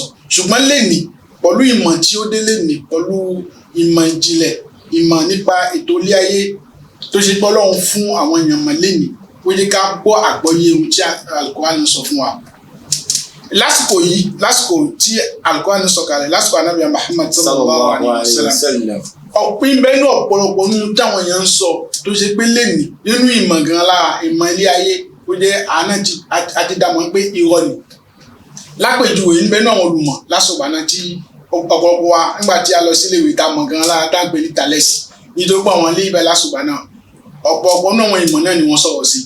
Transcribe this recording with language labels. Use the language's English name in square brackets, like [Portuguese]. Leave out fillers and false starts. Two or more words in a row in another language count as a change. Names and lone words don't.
[Yoruba] Ṣùgbọ́n lẹ́nìí pẹ̀lú ìmọ̀ tí ó dé lẹ́nìí, pẹ̀lú ìmọ̀ ìjìnlẹ̀, ìmọ̀ nípa ètò ilé ayé tó ṣe pé Ọlọ́run fún àwọn èèyàn mọ̀ lẹ́nìí, ó yẹ ká gbọ́ àgbọ́yé ohun tí Al-Qur'an sọ fún wa. Lásìkò yìí, lásìkò tí Al-Qur'an sọ̀kalẹ̀, lásìkò Ànábì Muhammad [Arabic] صلى الله عليه وسلم, [Yoruba] ọ̀pìn bẹ́ẹ̀ náà ọ̀pọ̀lọpọ̀ nínú táwọn èèyàn ń sọ tó ṣe pé lẹ́nìí nínú ìmọ̀ gan lára ìmọ̀ ilé ayé, ó jẹ́ àná àti dàmọ́ pé irọ́ ni. Lápèjúwe níbẹ̀ náà wọn olùmọ̀ lásìkò àná tí ọ̀pọ̀lọpọ̀ wa nígbà tí a lọ sílé ìwé tá a mọ̀ gan lára tá a gbé ní tàlẹ́sì, nítorí pé àwọn ilé ibẹ̀ lásìkò náà ọ̀pọ̀lọpọ̀ náà wọn ìmọ̀ náà ni wọ́n sọ̀rọ̀ sí.